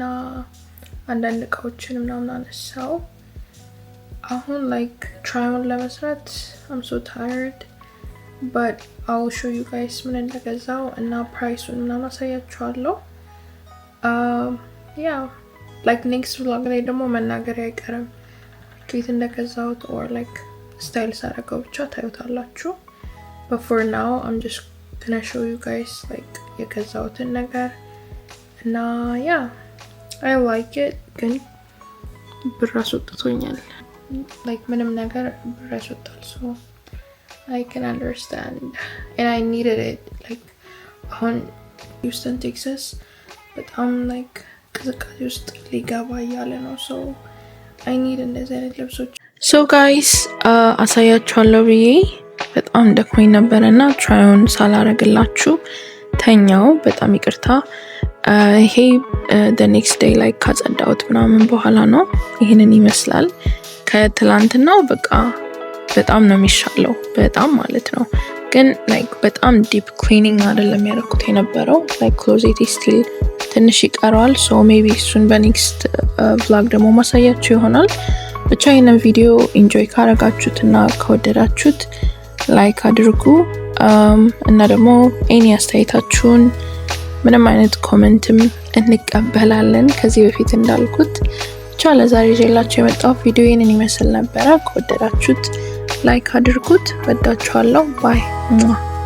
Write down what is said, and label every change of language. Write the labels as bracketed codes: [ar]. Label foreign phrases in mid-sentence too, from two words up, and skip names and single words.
[am] አንዳንድ እቃዎችን ምናምን አነሳው አሁን [en] like try on [am] ለመስራት [en] I'm so tired but I'll show you guys [am] ምን እንደገዛው እና ፕራይሱን ምናምን አሳያችኋለሁ [en] yeah like next vlog [am] ላይ ደግሞ መናገር አይቀርም ከየት እንደገዛሁት [en] or like style [am] ሳረገው ብቻ ታዩታላችሁ [en] but for now I'm just gonna show you guys like [am] የገዛሁትን ነገር እና [en] yeah I like it [am] ግን ብር አስወጥቶኛል [en] like [am] ምንም ነገር ብር አስወጣል [en] so I can understand and I needed it like on Houston Texas but I'm like [am] ቅዝቃዜ ውስጥ ሊገባ እያለ ነው [en] so I need እንደዚህ [am] አይነት ልብሶች [en] so guys [am] አሳያችኋለሁ ብዬ በጣም ደክሞኝ ነበርና ትራይውን ሳላረግላችሁ ተኛው በጣም ይቅርታ ይሄ [en] the next day like [am] ካጸዳሁት ምናምን በኋላ ነው ይሄንን ይመስላል ከትላንትናው በቃ በጣም ነው የሚሻለው በጣም ማለት ነው ግን ላይክ በጣም ዲፕ ክሊኒንግ አይደለም ያደረኩት የነበረው [en] like closet still [am] ትንሽ ይቀረዋል [en] so maybe [am] እሱን በኔክስት ቭሎግ ደግሞ ማሳያችሁ ይሆናል ብቻ ይሄንን ቪዲዮ ኢንጆይ ካረጋችሁትና ከወደዳችሁት ላይክ አድርጉ እና ደግሞ ኤኒ አስተያየታችሁን ምንም አይነት ኮሜንትም እንቀበላለን ከዚህ በፊት እንዳልኩት ብቻ ለዛሬ ይዤላችሁ የመጣው ቪዲዮ ይሄንን ይመስል ነበር ከወደዳችሁት ላይክ አድርጉት ወዳችኋለሁ ባይ